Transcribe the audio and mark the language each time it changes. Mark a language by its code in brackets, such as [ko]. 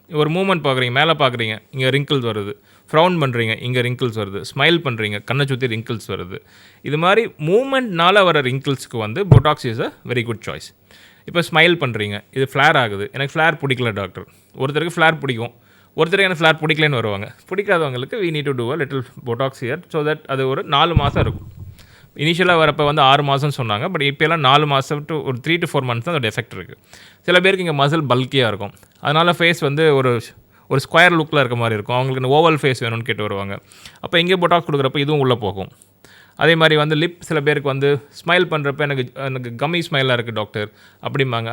[ta] ஒரு மூமெண்ட் பார்க்குறீங்க, மேலே பார்க்குறீங்க, இங்கே ரிங்கிள்ஸ் வருது, ஃப்ரௌன் பண்ணுறீங்க, இங்கே ரிங்கிள்ஸ் வருது, ஸ்மைல் பண்ணுறீங்க, கண்ணை சுற்றி ரிங்கிள்ஸ் வருது. இது மாதிரி மூமெண்ட்னால் வர ரிங்கிள்ஸ்க்கு வந்து [en] Botox is a very good choice. [ta] இப்போ ஸ்மைல் பண்ணுறீங்க, இது ஃப்ளேர் ஆகுது, எனக்கு ஃப்ளேர் பிடிக்கல டாக்டர். ஒருத்தருக்கு ஃப்ளேர் பிடிக்கும், ஒருத்தருக்கு எனக்கு ஃப்ளேர் பிடிக்கலன்னு வருவாங்க. பிடிக்காதவங்களுக்கு [en] we need to do a little botox here so that [ta] அது ஒரு 4 மாதம் இருக்கும். இனிஷியலாக வரப்போ வந்து 6 மாதம்னு சொன்னாங்க. பட் இப்போலாம் 4 மாதம் டு ஒரு [en] 3 to 4 months [ta] தான் அதோட எஃபெக்ட் இருக்குது. சில பேருக்கு இங்கே மசில் பல்கியாக இருக்கும், அதனால் ஃபேஸ் வந்து ஒரு ஸ்கொயர் லுக்கில் இருக்க மாதிரி இருக்கும். அவங்களுக்கு ஓவல் ஃபேஸ் வேணும்னு கேட்டு வருவாங்க. அப்போ இங்கே போட்டாக்ஸ் கொடுக்குறப்ப இதுவும் உள்ளே போகும். அதே மாதிரி வந்து லிப், சில பேருக்கு வந்து ஸ்மைல் பண்ணுறப்ப எனக்கு கம்மி ஸ்மைலாக இருக்குது டாக்டர் அப்படிம்பாங்க.